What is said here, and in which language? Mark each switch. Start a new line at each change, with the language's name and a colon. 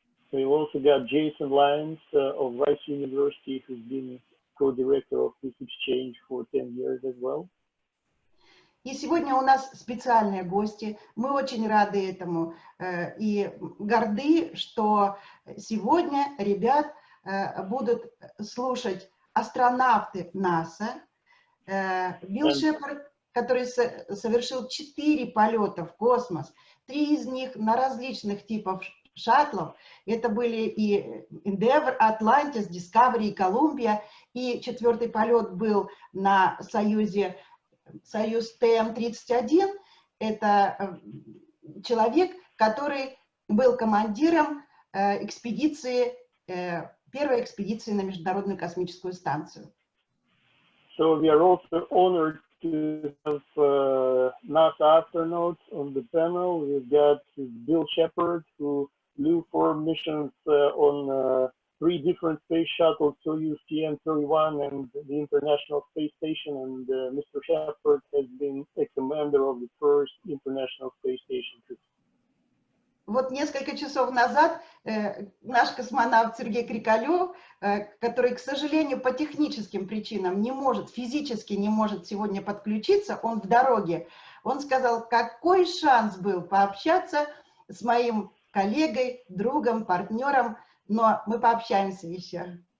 English: So we also got Jason Lyons of Rice University, who's been co-director of this exchange for 10 years as well.
Russian: И сегодня у нас специальные гости. Мы очень рады этому и горды, что сегодня ребят будут слушать астронавты НАСА, Билл Шепард, который совершил 4 полета в космос, 3 из них на различных типах шаттлов. Это были и Endeavour, Atlantis, Discovery и Columbia. И 4-й полет был на Союз ТМ-31, это человек, который был командиром экспедиции, первой экспедиции на Международную космическую станцию.
English: So we are also honored to have NASA astronauts on the panel. We've got Bill Shepard, who flew 4 missions on 3 different space shuttles, Soyuz TM-31 and the International Space Station, and Mr. Shepard has been a commander of the first International Space Station.
Russian: Вот несколько часов назад наш космонавт Сергей Крикалев, который, к сожалению, по техническим причинам не может, физически не может сегодня подключиться, он в дороге, он сказал, какой шанс был пообщаться с моим коллегой, другом, партнером, но мы пообщаемся еще.